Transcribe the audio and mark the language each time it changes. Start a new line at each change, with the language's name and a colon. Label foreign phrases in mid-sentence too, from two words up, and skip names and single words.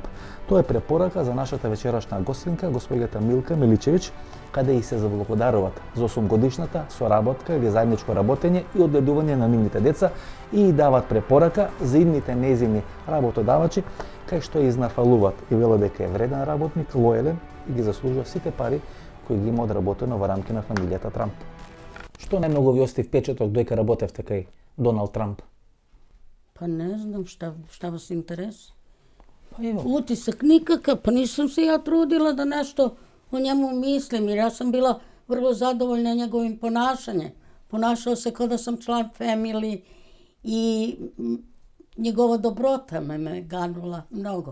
Macedonian: Тоа е препорака за нашата вечерашна гостинка, госпоѓата Милка Миличевиќ, каде и се заблагодаруваат за 8-годишната соработка или заедничко работење и одгледување на нивните деца и дават препорака за идните нејзини работодавачи, кај што изнафалуваат и велат дека е вреден работник, лојален и ги заслужува сите пари кои ги има одработено во рамки на фамилијата Трамп. Што најмногу ви остив впечаток дојка работевте кај Доналд Трамп?
Serbian: Па не знам šta vas interesuje. Pa evo. Utisak nikakav, pa nisam se ja trudila da nešto o njemu mislim, jer ja sam bila vrlo zadovoljna njegovim ponašanjem. Ponašao se kao da sam član family i njegova dobrota me ganula mnogo.